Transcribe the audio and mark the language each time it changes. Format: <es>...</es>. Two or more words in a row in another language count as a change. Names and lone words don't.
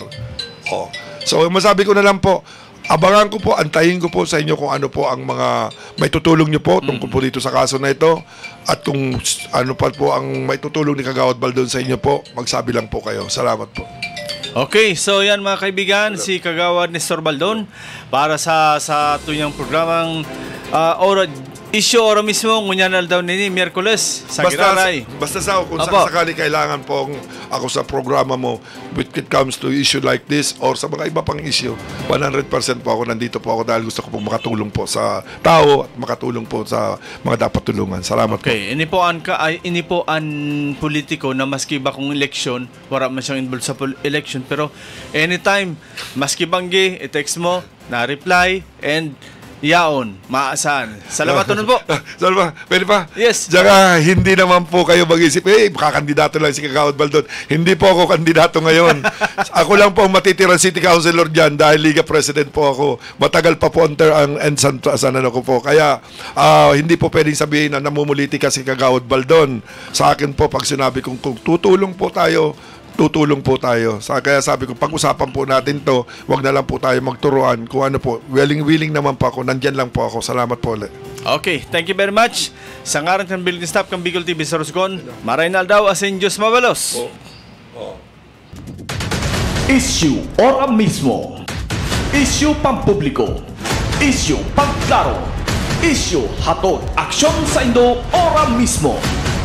<tl>So, masabi ko na lang po, abangan ko po, antayin ko po sa inyo kung ano po ang mga may tutulong nyo po tungkol po dito sa kaso na ito. At kung ano pa po ang may tutulong ni Kagawad Baldon sa inyo po, magsabi lang po kayo. Salamat po. Okay, so yan mga kaibigan,</tl> <bik>si Kagawad Nestor Baldon para sa tuyang programang Issue Oro mismo, ngunyanal daw nini, Miyerkules, sa Giraray.</bik> <tl>Basta kung sakali kailangan pong ako sa programa mo</tl> <en>when it comes to issue like this</en> <tl>or sa mga iba pang issue, 100% po ako nandito po ako dahil gusto ko pong makatulong po sa tao at makatulong po sa mga dapat tulungan. Salamat po. Okay,</tl> <bik>ini po an politiko na maski ba kung election, wala man siyang involved sa election, pero anytime, maski banggi, i-text mo, na-reply, and Yaon, maasahan. Salamat tunon po.</bik> <tl>Salamat. Pwede pa? Yes. Tsaka, hindi naman po kayo mag-isip, makakandidato lang si Kagawad Baldon. Hindi po ako kandidato ngayon. Ako lang po ang matitirang</tl> <en>city councilor</en> <tl>dyan dahil Liga President po ako. Matagal pa po ang ko po. Kaya, hindi po pwedeng sabihin na namumuliti ka si Kagawad Baldon. Sa akin po, pag sinabi kong kung tutulong po tayo. Kaya sabi ko, pag-usapan po natin to, wag na lang po tayo magturuan. Kung ano po, willing naman po ako, nandyan lang po ako. Salamat po ulit.</tl> <en>Okay, thank you very much.</en> <bik>Sa ngaran ng building staff ng Bicol TV Sorsogon, Maraynal daw asin Diyos mabalos.</bik> <tl>Issue ora mismo. Issue pampubliko. Issue pagklaro.</tl> <bik>Issue hatod aksyon sa Indo ora mismo.</bik>